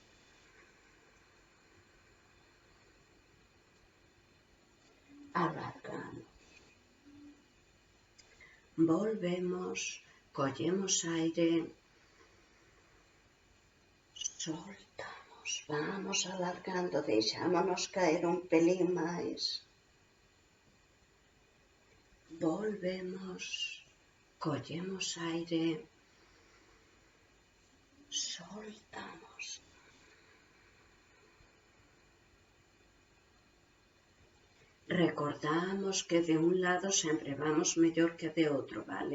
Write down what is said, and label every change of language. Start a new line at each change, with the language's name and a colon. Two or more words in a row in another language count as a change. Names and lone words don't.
Spanish: Alargamos. Volvemos, cogemos aire, soltamos. Vamos alargando,
Galician: deixámonos caer un pelín máis.
Spanish: Volvemos, cogemos aire, soltamos.
Galician: Recordamos que de un lado sempre vamos mellor que de outro, vale?